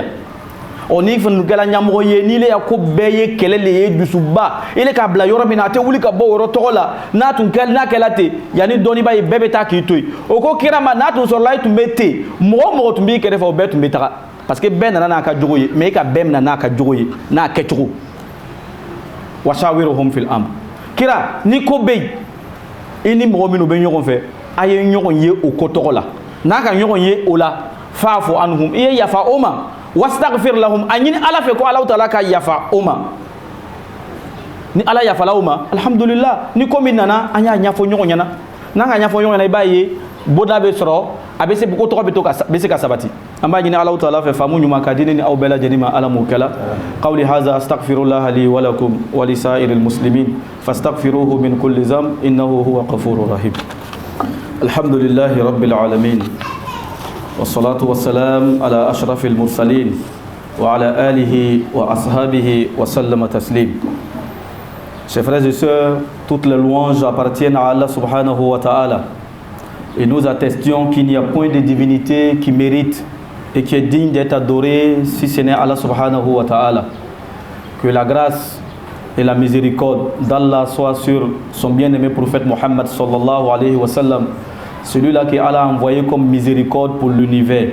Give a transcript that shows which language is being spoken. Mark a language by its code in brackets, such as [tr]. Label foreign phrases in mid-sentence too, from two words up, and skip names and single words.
[bm] O ni fɛn kɛla ɲɛmɔgɔ ye ni ile ya ko bɛɛ ye kɛlɛ le ye dusuba ile k'a bila yɔrɔ min na a tɛ wuli ka bɔ o yɔrɔ tɔgɔ la n'a kɛla ten yanni dɔnniba ye bɛɛ bɛ taa k'i to yen o ko kira ma n'a tun sɔrɔla i tun bɛ ten mɔgɔ o mɔgɔ tun b'i kɛrɛfɛ o bɛɛ tun bɛ taga [fr] parce que [bm] bɛɛ nana n'a ka jogo ye mais i ka bɛɛ minɛ n'a ka jogo ye n'a kɛcogo [ar] وشاورهم في الأمر. [bm] Kira ni ko bɛ yen i ni mɔgɔ minnu bɛ ɲɔgɔn fɛ a ye ɲɔgɔn ye o ko tɔgɔ la n'a ka ɲɔgɔn ye o la [ar] فاعف عنهم [bm] i ye yafa o ma [ar] واستغفر لهم [bm] a ɲini ala fɛ ko Alahu taala ka yafa o ma ni ala yafala o ma alhamdulillah ni ko min nana an y'a ɲɛfɔ ɲɔgɔn ɲɛna n'an ka ɲɛfɔ ɲɔgɔn ɲɛna i b'a ye boda bɛ sɔrɔ a bɛ se ko tɔgɔ bɛ se ka sabati an b'a ɲini Alahu taala fɛ faamu ɲuman ka di ne ni aw bɛɛ lajɛlen ma ala m'o kɛla [ar] قولي هذا أستغفر الله لي ولكم ولسائر المسلمين فاستغفروه من كل ذنب إنه هو الغفور الرحيم. الحمد لله رب العالمين. والصلاة والسلام على أشرف المرسلين وعلى آله وأصحابه وسلم تسليم. [fr] Chers frères et sœurs, toutes les louanges appartiennent à Allah [ar] سبحانه وتعالى. [fr] Et nous attestions qu'il n'y a point de divinité qui mérite et qui est digne d'être adoré si ce n'est Allah [ar] سبحانه وتعالى. [fr] Que la grâce et la miséricorde d'Allah soient sur son bien-aimé prophète Mohammed [ar] صلى الله عليه وسلم, [fr] celui-là que Allah a envoyé comme miséricorde pour l'univers.